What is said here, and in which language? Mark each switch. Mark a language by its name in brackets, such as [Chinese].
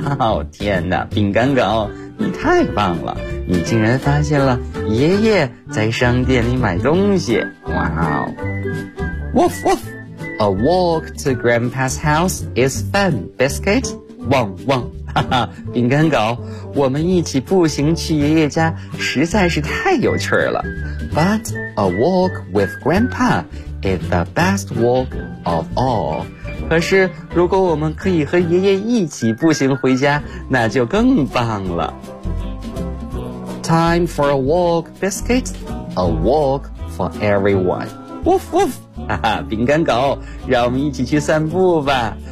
[Chinese] 哦，天哪，饼干狗，你太棒了，你竟然发现了爷爷在商店里买东西。哇哦， [English] Woof woof, a walk to Grandpa's house is fun, Biscuit. [Chinese] 汪汪，哈哈，饼干狗，我们一起步行去爷爷家实在是太有趣了。 [English] But a walk with Grandpa is the best walk of all. [Chinese] 可是如果我们可以和爷爷一起步行回家，那就更棒了。 [English] Time for a walk, Biscuit. A walk for everyone. Woof woof. [Chinese] 哈哈，饼干狗，让我们一起去散步吧。